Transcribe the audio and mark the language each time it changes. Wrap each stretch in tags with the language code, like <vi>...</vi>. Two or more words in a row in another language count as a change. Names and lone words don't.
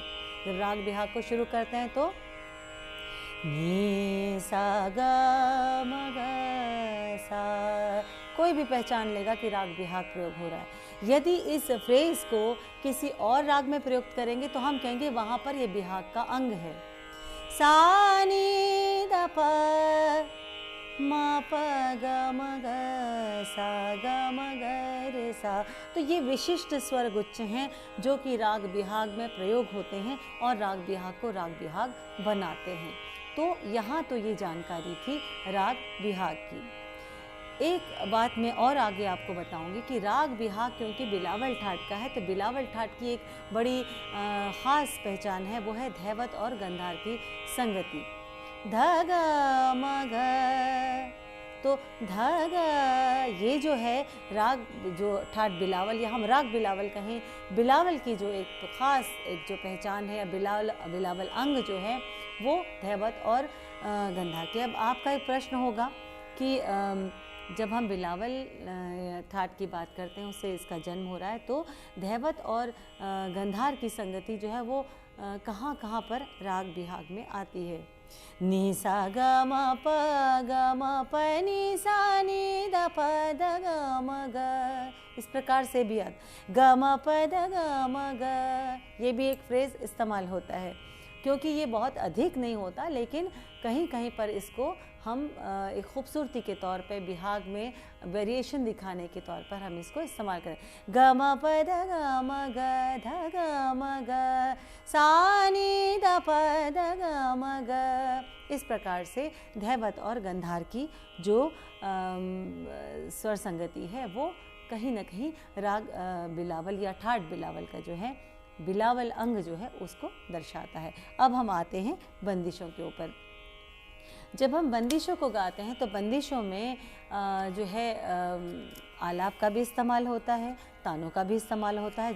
<hi>जब राग बिहाग को शुरू करते हैं तो नी सा ग म ग सा, कोई भी पहचान लेगा कि राग बिहाग प्रयोग हो रहा है। यदि इस फ्रेज को किसी और राग में प्रयुक्त करेंगे तो हम कहेंगे वहाँ पर ये बिहाग का अंग है। सा नी द प म प ग म ग सा ग म ग रे सा, तो ये विशिष्ट स्वर गुच्छ हैं जो कि राग बिहाग में प्रयोग होते हैं और राग बिहाग को राग बिहाग बनाते हैं। तो यहाँ तो ये जानकारी थी राग बिहाग की। एक बात मैं और आगे आपको बताऊंगी कि राग बिहाग क्योंकि बिलावल ठाट का है, तो बिलावल ठाट की एक बड़ी ख़ास पहचान है, वो है धैवत और गंधार की संगति। ध ग म ग, तो ध ग ये जो है राग जो ठाट बिलावल या हम राग बिलावल कहें, बिलावल की जो एक ख़ास एक जो पहचान है, बिलावल अंग जो है वो धैवत और गंधार की। अब आपका एक प्रश्न होगा कि जब हम बिलावल ठाट की बात करते हैं, उससे इसका जन्म हो रहा है, तो धैवत और गंधार की संगति जो है वो कहाँ कहाँ पर राग बिहाग में आती है। नी सा ग म प ग म प नी सा नी द प द ग म ग, इस प्रकार से भी ग म प द ग म ग, ये भी एक फ्रेज इस्तेमाल होता है। क्योंकि ये बहुत अधिक नहीं होता, लेकिन कहीं कहीं पर इसको हम एक खूबसूरती के तौर पे बिहाग में वेरिएशन दिखाने के तौर पर हम इसको इस्तेमाल करें। ग म प द ग म ग ध ग म ग सा नी द प द ग म ग, इस प्रकार से धैवत और गंधार की जो स्वर संगति है वो कहीं न कहीं राग बिलावल या ठाट बिलावल का जो है बिलावल अंग जो है उसको दर्शाता है। अब हम आते हैं बंदिशों के ऊपर। जब हम बंदिशों को गाते हैं तो बंदिशों में जो है आलाप का भी इस्तेमाल होता है, तानों का भी इस्तेमाल होता है।</hi>